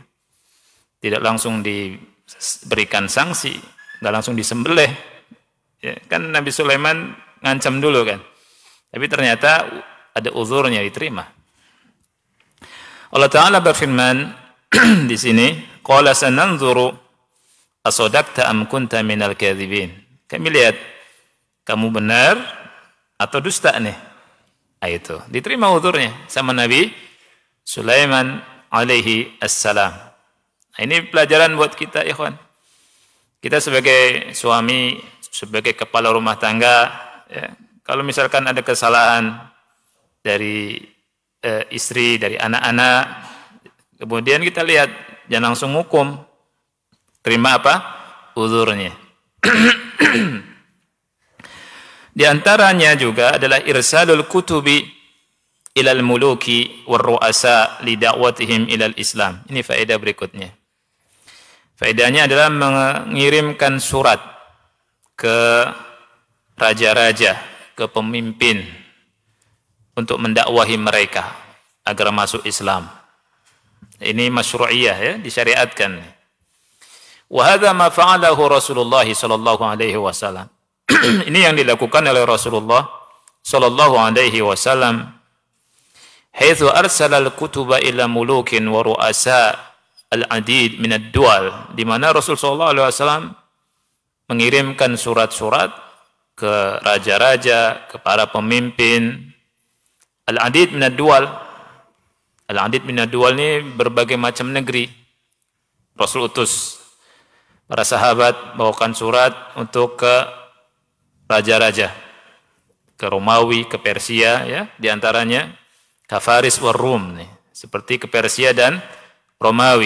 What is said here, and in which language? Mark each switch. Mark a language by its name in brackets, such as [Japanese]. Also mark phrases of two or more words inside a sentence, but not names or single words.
[Indonesian] Tidak langsung diberikan sanksi, enggak langsung disembelih. Ya, kan Nabi Sulaiman ngancam dulu kan. Tapi ternyata ada uzurnya diterima. [Arabic] الله تعالى [Indonesian] berfirman di sini, [Arabic] قال سننظر أصدقت أم كنت من الكاذبين. [Indonesian] Kami lihat kamu benar atau dusta nih. Nah, itu diterima uzurnya sama Nabi Sulaiman [Arabic] عليه السلام. [Indonesian] Nah, ini pelajaran buat kita ikhwan. Kita sebagai suami, sebagai kepala rumah tangga, ya, kalau misalkan ada kesalahan dari istri, dari anak-anak, kemudian kita lihat, jangan langsung hukum, terima apa? [Arabic] Uzurnya. [Indonesian] Di antaranya juga adalah [Arabic] إرسال الكتب إلى الملوك والرؤساء لدعوتهم إلى الإسلام. [Indonesian] Ini faedah berikutnya. Faedahnya adalah mengirimkan surat ke raja-raja, ke pemimpin untuk mendakwahi mereka agar masuk Islam. Ini masyru'iyah ya, disyariatkan. [Arabic] وهذا ما فعله رسول الله صلى الله عليه وسلم. [Indonesian] Ini yang dilakukan oleh Rasulullah [Arabic] صلى الله عليه وسلم. حيث أرسل الكتب إلى ملوك ورؤساء العديد من الدول, [Indonesian] di mana Rasul [Arabic] صلى الله عليه وسلم [Indonesian] mengirimkan surat-surat ke raja-raja, ke para pemimpin. [Arabic] العديد من الدول. العديد من الدول [Indonesian] ini berbagai macam negeri. Rasul utus para sahabat bawakan surat untuk ke raja-raja. ke Romawi, ke Persia, ya, diantaranya ke [Arabic] فارس والروم, [Indonesian] nih, seperti ke Persia dan Romawi.